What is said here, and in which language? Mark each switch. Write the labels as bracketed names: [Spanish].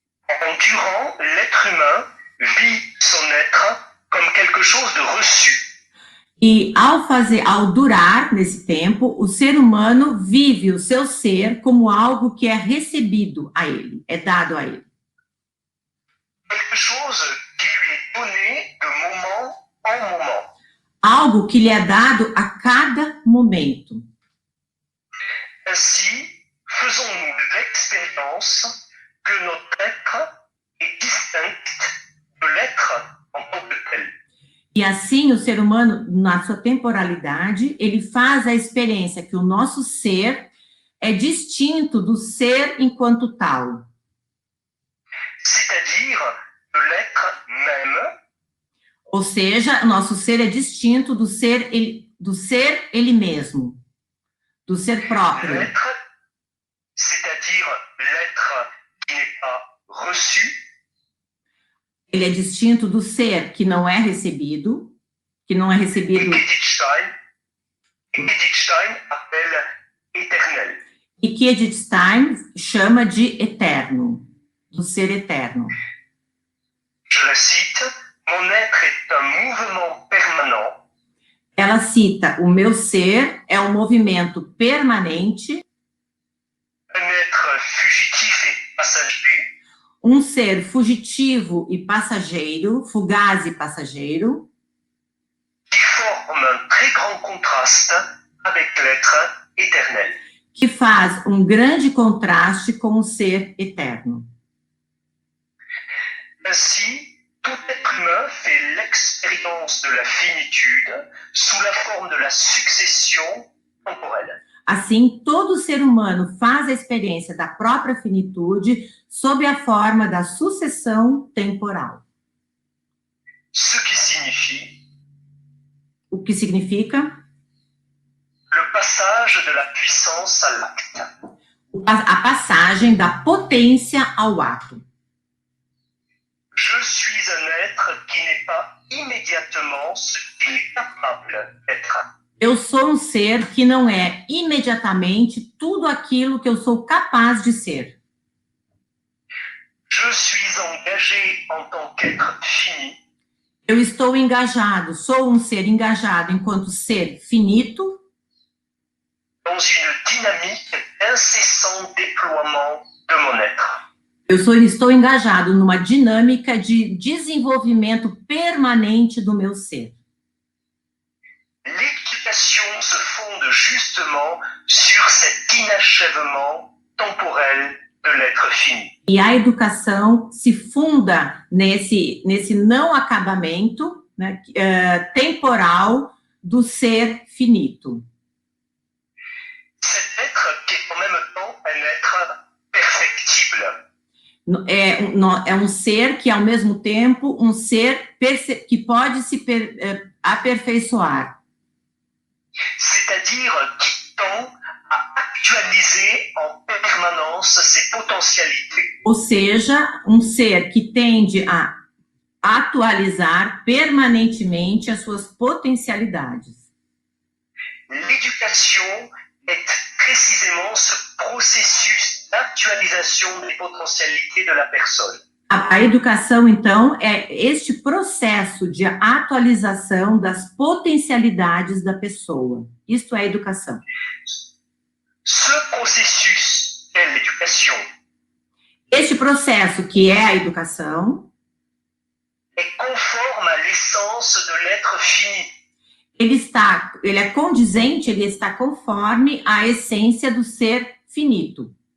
[French] En durant, l'être humain vit son être comme quelque chose de reçu. [Portuguese] E ao durar nesse tempo, o ser humano vive o seu ser como algo que é recebido a ele, é dado a ele. [French] Quelque chose qui lui est donné de moment en moment. [Portuguese] Algo que lhe é dado a cada momento. [French] Ainsi, faisons-nous l'expérience que notre être est distinct de l'être en tant que tel. [Portuguese] E assim, o ser humano, na sua temporalidade, ele faz a experiência que o nosso ser é distinto do ser enquanto tal. [French] C'est-à-dire de l'être même, [Portuguese] Ou seja, o nosso ser é distinto do ser ele mesmo, do ser próprio. [French] c'est-à-dire l'être qui n'est pas reçu, [Portuguese] Ele é distinto do ser que não é recebido, [French] et qu'Edith Stein appelle éternel. [Portuguese] e que Edith Stein chama de eterno, do ser eterno. [French] Je la cite, mon être est un mouvement permanent, [Portuguese] Ela cita, o meu ser é um movimento permanente, [French] un être fugitif et passager, [Portuguese] um ser fugitivo e passageiro, fugaz e passageiro, [French] qui forme un très grand contraste avec l'être éternel. [Portuguese] que faz um grande contraste com o ser eterno. [French] Ainsi, tout être humain fait l'expérience de la finitude sous la forme de la succession temporelle. [Portuguese] Assim, todo ser humano faz a experiência da própria finitude sob a forma da sucessão temporal. [French] Ce qui signifie [Portuguese] O que significa [French] le passage de la puissance à l'acte. [Portuguese] a passagem da potência ao ato. [French] Je suis un être qui n'est pas immédiatement ce qu'il est capable d'être. [Portuguese] Eu sou um ser que não é imediatamente tudo aquilo que eu sou capaz de ser. [French] Je suis engagé en tant qu'être fini. [Portuguese] Eu estou engajado, sou um ser engajado enquanto ser finito, [French] dans une dynamique d'incessant déploiement de mon être. [Portuguese] estou engajado numa dinâmica de desenvolvimento permanente do meu ser. [French] L'éducation se fonde justement sur cet inachèvement temporel de l'être fini. [Portuguese] E a educação se funda nesse não acabamento, né, temporal do ser finito. [French] Cet être qui est en même temps un être perfectible. [Portuguese] É um ser que, ao mesmo tempo, um ser que pode se aperfeiçoar. [French] C'est-à-dire qui tend à actualiser en permanence ses potentialités. [Portuguese] Ou seja, um ser que tende a atualizar permanentemente as suas potencialidades. [French] L'éducation est précisément ce processus d'actualisation des potentialités de la personne. [Portuguese] A educação, então, é este processo de atualização das potencialidades da pessoa. Isto é educação. [French] Ce processus est l'éducation. [Portuguese] Este processo, que é a educação, [French] est conforme à l'essence de l'être fini. [Portuguese] Ele é condizente, ele está conforme à essência do ser finito.